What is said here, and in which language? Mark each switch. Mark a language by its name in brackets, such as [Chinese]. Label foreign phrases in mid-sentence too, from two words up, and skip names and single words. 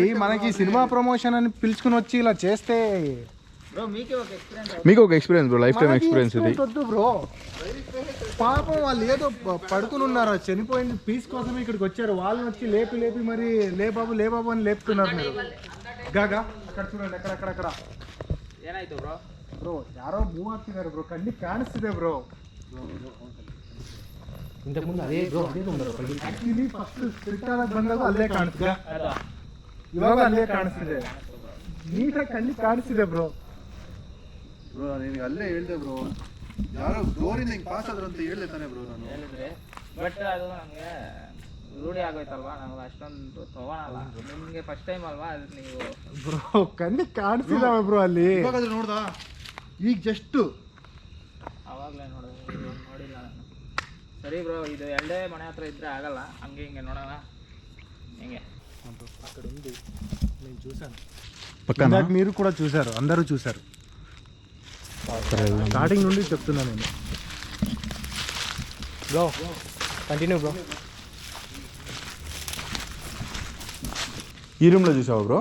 [Telugu] మనకి సినిమా ప్రమోషన్ అని పిలుచుకుని వచ్చి ఇలా చేస్తే మీకు ఒక ఎక్స్పీరియన్స్ బ్రో, [English] life time experience [Telugu] ఇది. వద్దు బ్రో, పాపం వాళ్ళు ఏదో పడుకుని ఉన్నారు, చనిపోయింది పీస్ కోసం ఇక్కడికి వచ్చారు. వాళ్ళని వచ్చి లేపి మరి లేబాబు అని లేపుతున్నారు మీరు. గాగా అక్కడ చూడండి, అక్కడ [Kannada] ಏನಾಯ್ತು ಬ್ರೋ? ಬ್ರೋ ಯಾರೋ ಮೂವ್ ಆಗ್ತಿದ್ದಾರೆ ಬ್ರೋ, ಕಣ್ಣಿಗೆ ಕಾಣಿಸ್ತಿದೆ ಬ್ರೋ. [Telugu] ఇంతకుముందు అదే బ్రో అదే ఉన్నారు. [English] actually first spirit [Kannada] ಆಗಿ ಬಂದಾಗ ಅಲ್ಲೇ ಕಾಣಿಸ್ತಿದೆ, ಇವಾಗ ಅಲ್ಲೇ ಕಾಣಿಸ್ತಿದೆ, ನೀಟಾಗಿ ಕಣ್ಣಿಗೆ ಕಾಣಿಸ್ತಿದೆ ಬ್ರೋ. ಬ್ರೋ ನಿನಗೆ ಅಲ್ಲೇ ಹೇಳ್ದೆ ಬ್ರೋ, ಯಾರೋ ಡೋರಿಂದ ಹಿಂಗೆ ಪಾಸ್ ಆದ್ರು ಅಂತ ಹೇಳ್ದೆ ತಾನೆ ಬ್ರೋ ನಾನು. ಹೇಳಿದ್ರೆ ಬಟ್ ಅದು ನಮಗೆ ರೂಢಿ ಆಗೋಯ್ತಲ್ವಾ, ನಾವು ಅಷ್ಟೊಂದು ತಗೊಳಲ್ಲ. ನಿಮಗೆ [English] first time [Kannada] ಅಲ್ವಾ, ಅದು ನೀವು ಬ್ರೋ ಕಣ್ಣಿಗೆ ಕಾಣಿಸ್ತಿದಾವೆ ಬ್ರೋ ಅಲ್ಲಿ. ಇವಾಗಾದ್ರೂ ನೋಡ್ದಾ? ಈಗ ಜಸ್ಟ್ ಆವಾಗಲೇ ನೋಡಿಲ್ಲ ನಾನು. ಸರಿ ಬ್ರೋ, ಇದು ಎರಡೇ ಮನೆ ಹತ್ರ ಇದ್ರೆ ಆಗಲ್ಲ, ಹಂಗೆ ಹಿಂಗೆ ನೋಡೋಣ ಹೆಂಗೆ. [Telugu] అక్కడ ఉంది, నేను చూసాను. పక్కన ఇందాక మీరు కూడా చూసారు, అందరూ చూసారు. స్టార్టింగ్ నుండి చెప్తున్నా నేను. బ్రో కంటిన్యూ బ్రో. ఈ రూమ్ లో చూసావా బ్రో?